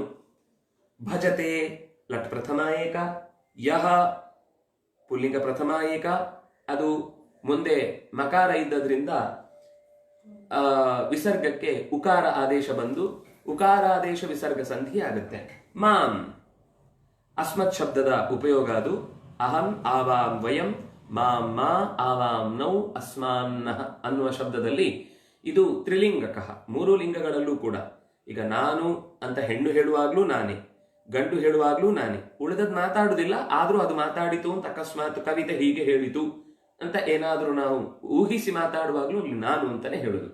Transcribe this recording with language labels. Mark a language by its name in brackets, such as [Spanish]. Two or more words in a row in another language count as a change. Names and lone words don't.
[Sanskrit] ಭಜತೆ ಲಟ್ ಪ್ರಥಮ ಏಕ, ಯಹ ಪುಲ್ಲಿಂಗ ಪ್ರಥಮ ಏಕ, [Kannada] ಅದು ಮುಂದೆ ಮಕಾರ ಇದ್ದದ್ರಿಂದ ವಿಸರ್ಗಕ್ಕೆ ಉಕಾರ ಆದೇಶ ಬಂದು ಉಕಾರಾದೇಶ ವಿಸರ್ಗ ಸಂಧಿ ಆಗುತ್ತೆ. ಮಾಂ ಅಸ್ಮತ್ ಶಬ್ದದ ಉಪಯೋಗ ಅದು. [Sanskrit] ಅಹಂ ಆವಾಂ ವಯಂ, ಮಾಂ ಮಾ ಆವಾಂ ನೌ ಅಸ್ಮಾನ್ನಃ [Kannada] ಅನ್ನುವ ಶಬ್ದದಲ್ಲಿ ಇದು ತ್ರಿಲಿಂಗಕಃ, 3 ಲಿಂಗಗಳಲ್ಲೂ ಕೂಡ. ಈಗ ನಾನು ಅಂತ ಹೆಣ್ಣು ಹೇಳುವಾಗ್ಲೂ ನಾನೇ, ಗಂಡು ಹೇಳುವಾಗ್ಲೂ ನಾನೇ, ಉಳಿದದ್ ಮಾತಾಡುದಿಲ್ಲ. ಆದ್ರೂ ಅದು ಮಾತಾಡಿತು ಅಂತ ಅಕಸ್ಮಾತ್ ಕವಿತೆ ಹೀಗೆ ಹೇಳಿತು ಅಂತ ಏನಾದ್ರೂ ನಾವು ಊಹಿಸಿ ಮಾತಾಡುವಾಗ್ಲೂ ನಾನು ಅಂತಾನೆ ಹೇಳುದು.